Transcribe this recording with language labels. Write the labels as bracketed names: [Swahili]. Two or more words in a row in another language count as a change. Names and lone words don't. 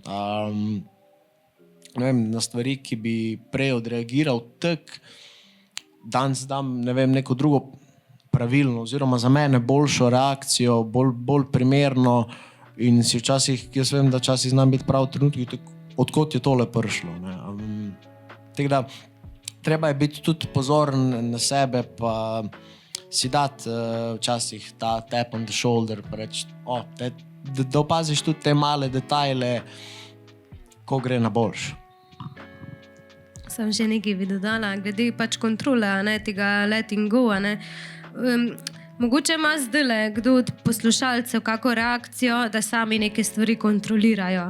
[Slovenian] Ne vem, na stvari, ki bi prej odreagiral tak, danes dam, ne vem, neko drugo pravilno, oziroma za mene boljšo reakcijo, bolj primerno in si včasih, jaz vem, da včasih znam biti prav v trenutku, odkot je tole prišlo. Tako da, treba je biti tudi pozoren na sebe, pa si dati včasih ta [English] tap on the shoulder, [Slovenian] pa reči, da opaziš tudi te male detajle, ko gre na boljš. Sem že nekaj bi dodala, glede pač kontrole, tega [English] letting go. [Slovenian] Mogoče ima zdajle kdo od poslušalcev kako reakcijo, da sami neke stvari kontrolirajo.